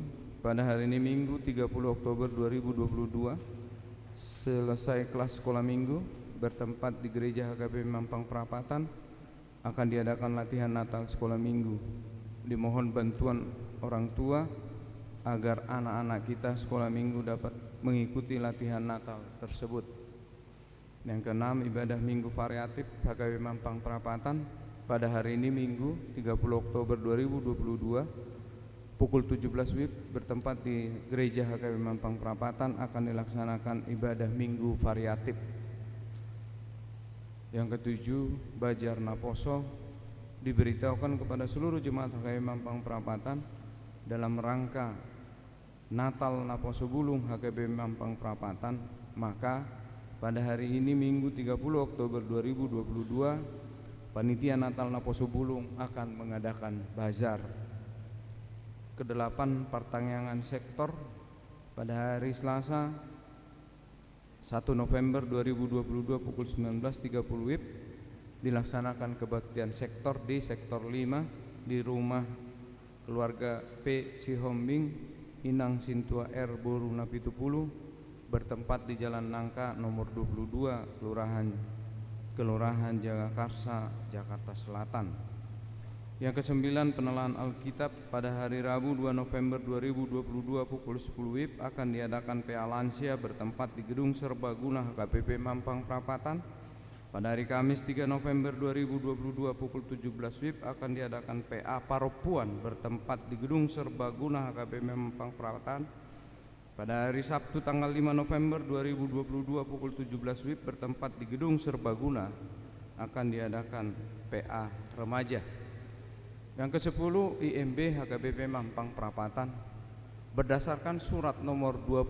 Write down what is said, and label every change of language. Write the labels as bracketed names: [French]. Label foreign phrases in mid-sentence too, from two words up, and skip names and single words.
[Indonesian] Pada hari ini Minggu 30 Oktober 2022, selesai kelas sekolah minggu bertempat di gereja HKBP Mampang Perapatan, akan diadakan latihan Natal Sekolah Minggu. Dimohon bantuan orang tua agar anak-anak kita sekolah minggu dapat mengikuti latihan Natal tersebut. Yang keenam, ibadah Minggu variatif HKBP Mampang Perapatan. Pada hari ini Minggu 30 Oktober 2022 pukul 17 WIB bertempat di gereja HKBP Mampang Perapatan akan dilaksanakan ibadah Minggu variatif. Yang ketujuh, Bajar Naposo diberitahukan kepada seluruh jemaat HKBP Mampang Perapatan dalam rangka Natal Naposo Bulung HKBP Mampang Perapatan. Maka pada hari ini Minggu 30 Oktober 2022, Panitia Natal Naposo Bulung akan mengadakan bazar. Kedelapan, pertanyaan sektor. Pada hari Selasa 1 November 2022 pukul 19.30 WIB dilaksanakan kebaktian sektor di sektor 5 di rumah keluarga P. Sihombing Inang Sintua R. Boru Napitupulu, bertempat di Jalan Nangka nomor 22 Kelurahan Jagakarsa, Jakarta Selatan. Yang kesembilan, penelaan Alkitab. Pada hari Rabu 2 November 2022 pukul 10 WIB akan diadakan PA Lansia bertempat di Gedung Serbaguna HKBP Mampang Perapatan. Pada hari Kamis 3 November 2022 pukul 17 WIB akan diadakan PA Paropuan bertempat di Gedung Serbaguna HKBP Mampang Perapatan. Pada hari Sabtu tanggal 5 November 2022 pukul 17 WIB bertempat di Gedung Serbaguna akan diadakan PA Remaja. Yang ke-10, IMB HKBP Mampang Perapatan berdasarkan surat nomor